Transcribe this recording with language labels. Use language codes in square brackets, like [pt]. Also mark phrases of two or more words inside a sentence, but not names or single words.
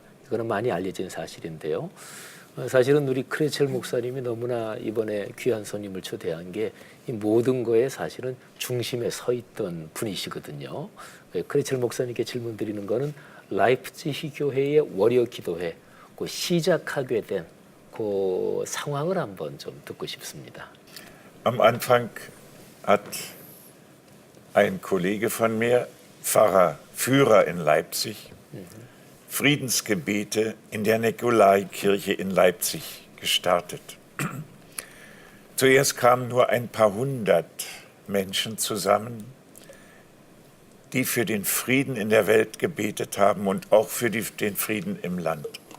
[ko] 이거는 많이 알려진 사실인데요. 사실은 우리 크레첼 목사님이 너무나 이번에 귀한 손님을 초대한 게 이 모든 거에 사실은 중심에 서 있던 분이시거든요. 크레첼 목사님께 질문 드리는 거는 라이프치히 교회의 월요 기도회 그 시작하게 된 그 상황을 한번 좀 듣고 싶습니다. [de] Am Anfang hat ein Kollege von mir, Pfarrer Führer in Leipzig, Friedensgebete in der Nikolaikirche in Leipzig gestartet. Zuerst kamen nur ein paar hundert Menschen zusammen, die für den Frieden in der Welt gebetet haben und auch für den Frieden im Land.